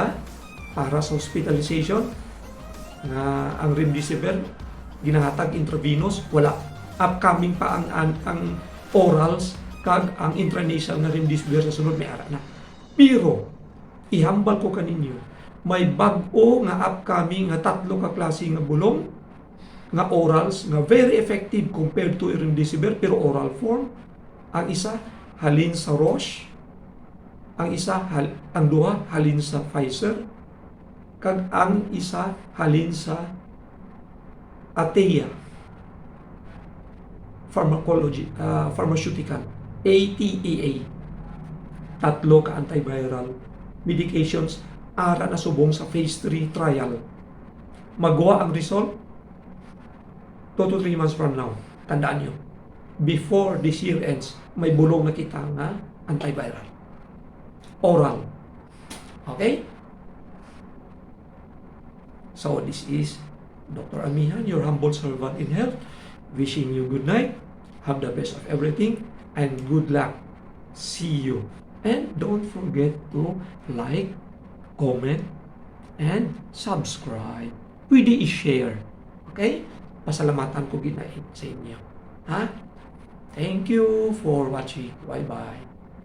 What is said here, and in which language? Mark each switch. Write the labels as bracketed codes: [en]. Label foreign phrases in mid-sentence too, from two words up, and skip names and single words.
[hil] Para sa hospitalization, nga ang remdesivir, ginahatag intravenous, wala. Upcoming pa ang orals, kag ang intranasal nga remdesivir sa sunod may ara na. Pero, ihambal ko kaninyo, may bag-o nga upcoming nga tatlo ka klase nga bulong, nga orals, nga [en] very effective compared to remdesivir, [hil] pero [en] oral form. [hil] Ang isa, halin sa Roche. Ang isa, ang duha, halin sa Pfizer. Kag ang isa, halin sa Atea Pharmaceutical, ATEA. Tatlo ka [en] antiviral medications [hil] ara na subong sa [en] phase 3 trial. [hil] Magawa ang result [en] 2 to 3 months from now. [hil] Tandaan nyo, [en] before this year ends, [hil] may bulong na kita nga antiviral. Oral. Okay? [en] So this is Dr. Amihan, your humble servant in health, wishing you good night, have the best of everything, and good luck. See you. And don't forget to like, comment, and subscribe. [hil] pwede i-share. Okay? Pasalamatan ko ginaid sa inyo. Ha? [en] Thank you for watching. Bye-bye.